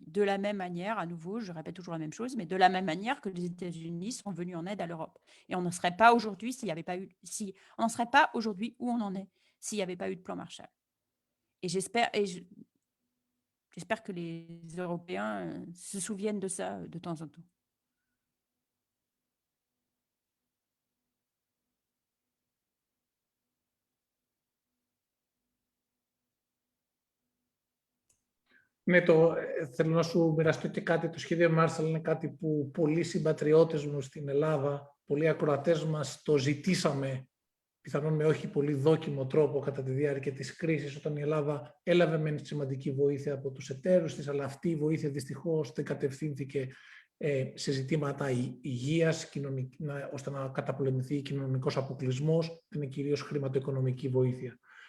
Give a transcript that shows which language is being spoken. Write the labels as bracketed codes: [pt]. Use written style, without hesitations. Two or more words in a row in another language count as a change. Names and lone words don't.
[fr] De la même manière, à nouveau, je répète toujours la même chose, mais de la même manière que les États-Unis sont venus en aide à l'Europe. Et on n'en serait pas aujourd'hui on n'en serait pas aujourd'hui où on en est s'il n'y avait pas eu de plan Marshall. Et j'espère que les Européens se souviennent de ça de temps en temps. [el] Ναι, θέλω να σου μοιραστώ και κάτι. Το σχέδιο Marshall είναι κάτι που πολλοί συμπατριώτες μου στην Ελλάδα, πολλοί ακροατές μας το ζητήσαμε, πιθανόν με όχι πολύ δόκιμο τρόπο κατά τη διάρκεια της κρίσης, όταν η Ελλάδα έλαβε μεν σημαντική βοήθεια από τους εταίρους της, αλλά αυτή η βοήθεια δυστυχώς δεν κατευθύνθηκε σε ζητήματα υγείας, ώστε να καταπολεμηθεί κοινωνικός αποκλεισμός, είναι κυρίως χρηματοοικονομική βοήθεια.